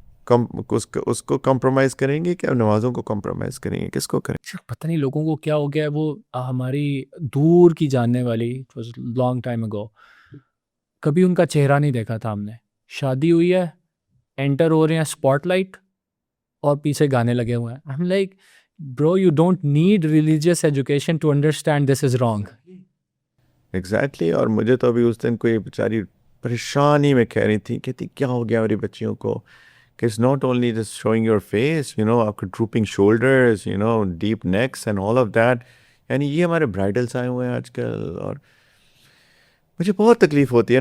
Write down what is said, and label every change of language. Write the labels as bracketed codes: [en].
[ur] اس کو کمپرومائز کریں گے کہ نمازوں کو کمپرومائز کریں گے؟ کس کو کریں؟ پتہ نہیں لوگوں کو کیا ہو گیا ہے، وہ ہماری دور کی جاننے والی [en] long time ago, [ur] کبھی ان کا چہرہ نہیں دیکھا تھا ہم نے. شادی ہوئی ہے، انٹر ہو رہے ہیں اسپاٹ لائٹ اور پیچھے گانے لگے ہوئے ہیں. [en] I'm like, bro, you don't need religious education to understand this is wrong. [ur] Exactly. اور مجھے تو ابھی اس دن کوئی بیچاری پریشانی میں کہہ رہی تھی، کہتی کیا ہو گیا میری بچیوں کو، کہ [en] It's not only just showing your face, آپ کو dropping shoulders, deep necks and all of that. [ur] یعنی یہ ہمارے برائڈلس آئے ہوئے ہیں آج کل، اور مجھے بہت تکلیف ہوتی ہے.